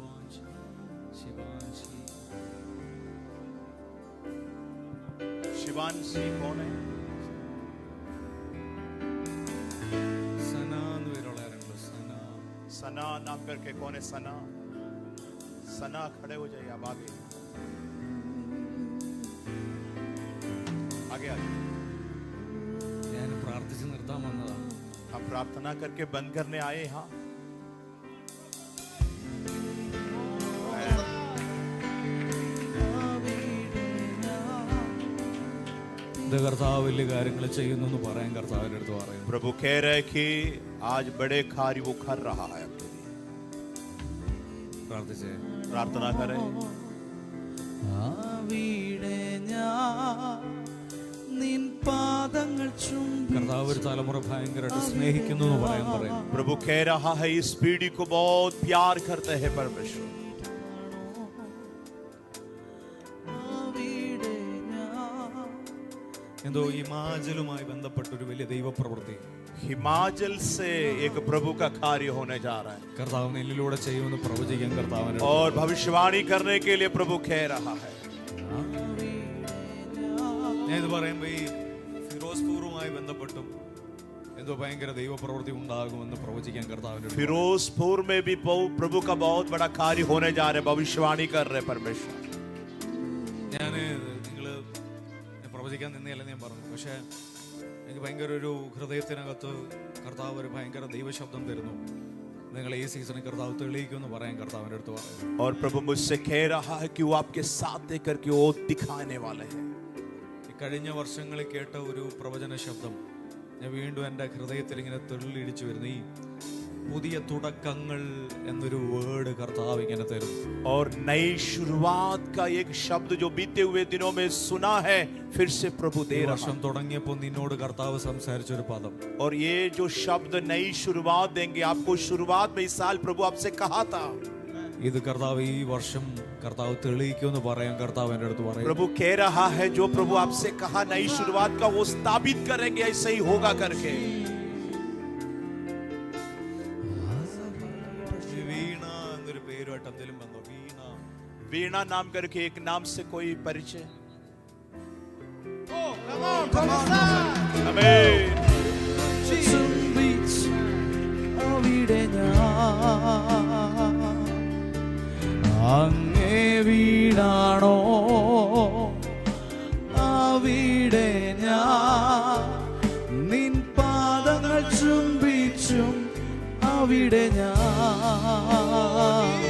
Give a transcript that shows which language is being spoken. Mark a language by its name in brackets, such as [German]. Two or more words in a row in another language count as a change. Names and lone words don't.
[Hindi] शिवांशी कौन है? [Malayalam] സന എന്ന് പേരുള്ളായിരുന്നു. [Hindi] सना नाम करके कौन है? सना सना खड़े हो जाइए, आप आगे आगे आगे. [Malayalam] ഞാൻ പ്രാർത്ഥിച്ച് നിർത്താൻ വന്നതാണ്. [Hindi] हम प्रार्थना करके बंद करने आए यहाँ. [Malayalam] ഇത് കർത്താവ് വലിയ കാര്യങ്ങൾ ചെയ്യുന്നു എന്ന് പറയാൻ കർത്താവിൻ്റെ അടുത്ത് പറയും. [Hindi] प्रभु कह रहे कि आज बड़े कार्य वो कर रहा है. [Malayalam] പ്രാർത്ഥിച്ചേ, [Hindi] प्रार्थना करें. [Malayalam] അവിടെ ഞാൻ നിൻ പാദങ്ങൾ ചുംബിച്ചു കർത്താവ് ഒരു തലമുറ ഭയങ്കരമായിട്ട് സ്നേഹിക്കുന്നു എന്ന് പറയും. [Hindi] प्रभु कह रहा है इस पीढ़ी को बहुत प्यार करते हैं परमेश्वर. [Malayalam] എന്തോ ഹിമാചലുമായി ബന്ധപ്പെട്ട ഒരു വലിയ ദൈവപ്രവൃത്തി [Hindi] हिमाचल से एक प्रभु का कार्य होने जा रहा है [Malayalam] കർത്താവ് എന്നിലൂടെ ചെയ്യുമെന്ന് പ്രവചിക്കാൻ കർത്താവിന് [Hindi] और भविष्यवाणी करने के लिए प्रभु कह रहा है. [Malayalam] ഞാൻ ഇത് പറയുമ്പോൾ ഈ ഫിറോസ്പൂറുമായി ബന്ധപ്പെട്ടും എന്തോ ഭയങ്കര ദൈവപ്രവൃത്തി ഉണ്ടാകുമെന്ന് പ്രവചിക്കാൻ കർത്താവിന് [Hindi] फिरोजपुर में भी प्रभु का बहुत बड़ा कार्य होने जा रहा है. भविष्यवाणी कर रहे परमेश्वर. [Malayalam] ഞാൻ നിങ്ങള് പ്രവചിക്കാൻ നിന്നയല്ലെന്ന് ഞാൻ പറഞ്ഞു. പക്ഷെ എനിക്ക് ഭയങ്കര ഒരു ഹൃദയത്തിനകത്ത് കർത്താവ് ഒരു ഭയങ്കര ദൈവശബ്ദം തരുന്നു. നിങ്ങൾ ഈ സീസണിൽ കർത്താവ് തെളിയിക്കുമെന്ന് പറയാൻ കർത്താവിൻ്റെ അടുത്ത് പറയും. [Hindi] और प्रभु मुझसे कह रहा है कि वो आपके साथ देकर के वो दिखाने वाले हैं. [Malayalam] ഈ കഴിഞ്ഞ വർഷങ്ങളിൽ കേട്ട ഒരു പ്രവചന ശബ്ദം ഞാൻ വീണ്ടും എൻ്റെ ഹൃദയത്തിൽ ഇങ്ങനെ തെളിയിടിച്ചു വരുന്നു. ഈ പുതിയ തുടക്കങ്ങൾ എന്നൊരു വേർഡ് കർത്താവ് ഇങ്ങനെ തരുന്നു. [Hindi] और नई शुरुआत का एक शब्द जो बीते हुए दिनों में सुना है फिर से प्रभु दे रहा है. [Malayalam] വർഷം തുടങ്ങിയപ്പോൾ നിന്നോട് കർത്താവ് സംസാരിച്ചൊരു പദം. [Hindi] और ये जो शब्द नई शुरुआत देंगे आपको, शुरुआत में इस साल प्रभु आपसे कहा था. [Malayalam] ഇത് കർത്താവ് ഈ വർഷം കർത്താവ് തെളിയിക്കുമെന്ന് പറയാൻ കർത്താവ് എൻ്റെ അടുത്ത് പറയും. [Hindi] प्रभु कह रहा है जो प्रभु आपसे कहा नई शुरुआत का वो स्थापित करेंगे, ऐसे ही होगा करके. [Malayalam] വീണ എന്നൊരു പേരുമായിട്ട് എന്തെങ്കിലും വന്നോ? [Hindi] वीणा नाम करके एक नाम से कोई परिचय? आमीन. [Malayalam] ചുംബിച്ചു അവിടെ ഞാൻ അങ്ങേ വീണാണോ ആ അവിടെ ഞാൻ നിൻ പാദങ്ങൾ ചുംബിച്ചും അവിടെ ഞാൻ